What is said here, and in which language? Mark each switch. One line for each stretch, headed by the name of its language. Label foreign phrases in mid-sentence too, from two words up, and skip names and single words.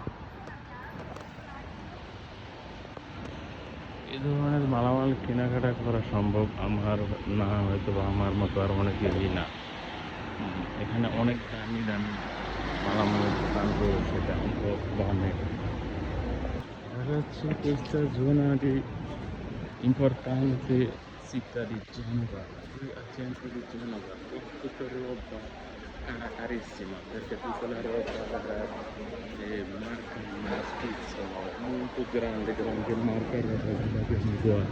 Bangla: এই ধরনের মালামাল কেনাকাটা করা সম্ভব আমার না, হয়তো বা আমার মতো আর অনেকেরই না। এখানে অনেক দামি দামি মালামালের দোকান রয়েছে, দাম অনেক।
Italian: Ragazzi, questa zona di importante città di Genova, qui al centro di Genova, tutta roba carissima, perché tutta la roba marca Spitz, molto grande, grande marca, roba che mi guarda.